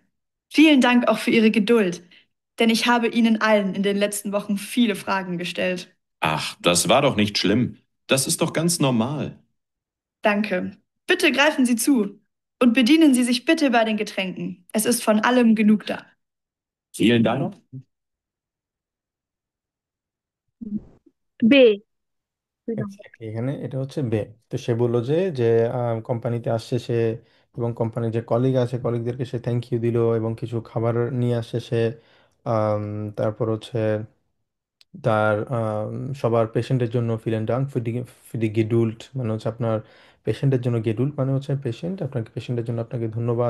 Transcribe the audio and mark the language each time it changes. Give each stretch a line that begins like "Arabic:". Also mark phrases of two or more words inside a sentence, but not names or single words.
German: Vielen Dank auch für Ihre Geduld, denn ich habe Ihnen allen in den letzten Wochen viele Fragen gestellt. Ach, das war doch nicht schlimm. Das ist doch ganz normal. Danke. Bitte greifen Sie zu und bedienen Sie sich bitte bei den Getränken. Es ist von allem genug da. Vielen Dank.
Bangla: বে। Exactly, এখানে এটা হচ্ছে বে। তো সে বললো যে যে কোম্পানিতে আসছে সে, এবং কোম্পানির যে কলিগ আছে কলিগদেরকে সে থ্যাংক ইউ দিল, এবং কিছু খাবার নিয়ে আসছে সে। আম, তারপর হচ্ছে তার সবার পেশেন্টের জন্য
German: Vielen Dank für die Geduld,
Bangla: মানে হচ্ছে আপনার পেশেন্টের জন্য, গেডুল্ট মানে হচ্ছে পেশেন্ট, আপনাকে পেশেন্টের জন্য আপনাকে ধন্যবাদ।